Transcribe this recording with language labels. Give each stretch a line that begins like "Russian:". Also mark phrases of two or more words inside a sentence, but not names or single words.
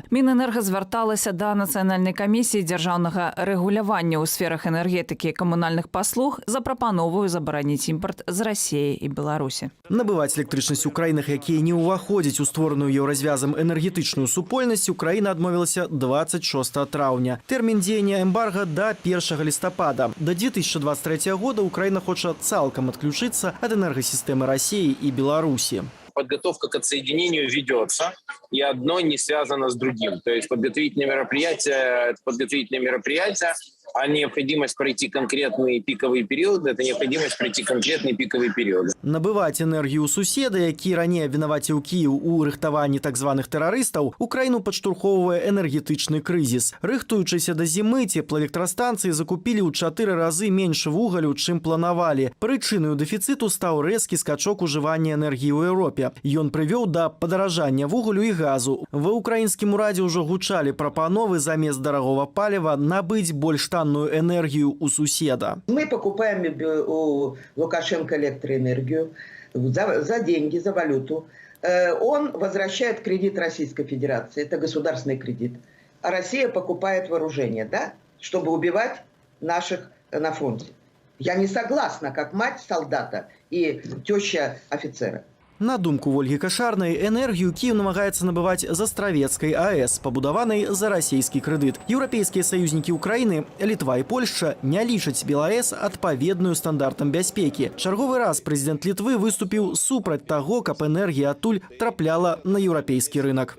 Belarusian: Мінэнерга звярталася да Нацыянальнай камісіі дзяржаўнага рэгулявання ў сферах энергетыкі і камунальных паслуг, запрапановваю забараніць імпарт з Расіі і Беларусі. Набываць электрычнасць у краінах, якія не ўваходзяць у створаную еўразвязам энергетычную супольнасць, Украіна адмовілася 26 траўня. Тэрмін дзеяння эмбарга да 1 лістапада.
Russian: До 2023 года
Belarusian: Украіна хоча цалкам адключыцца
Russian: от энергосистемы России и Беларуси. Подготовка к отсоединению ведется, и одно не связано с другим. То есть подготовительные мероприятия, а необходимость пройти конкретные пиковые периоды – это необходимость пройти конкретные пиковые периоды.
Belarusian: Набываць энергію ў суседа, які раней вінаваціў Кіев у рыхтаванні так званых тэрарыстаў, Украіну падштурхоўвае энергетычны крызіс. Рыхтуючыся да зімы, цеплаэлектрастанцыі закупілі ў 4 разы менш вугалю, чым планавалі. Прычынаю дэфіцыту стаў рэзкі скачок ужывання энергіі ў Еўропе. Ён прывёў да падаражання вугалю і газу. Ва ўкраінскім урадзе ўжо гучалі прапановы замест дарагога паліва набыць больш танную энергию у суседа.
Russian: Мы покупаем у Лукашенко электроэнергию за деньги, за валюту. Он возвращает кредит Российской Федерации, это государственный кредит. А Россия покупает вооружение, да, чтобы убивать наших на фронте. Я не согласна, как мать солдата и теща офицера.
Belarusian: На думку Вольги Кашарнай, энергію Киев намагаецца набываць з Астравецкай АЭС, пабудаванай за расійскі крэдыт. Еўрапейскія саюзнікі Украіны, Літва і Польшча не лічаць БелАЭС адпаведную стандартам бяспекі. Чарговы раз прэзідэнт Літвы выступіў супраць таго, каб энергія адтуль трапляла на еўрапейскі рынок.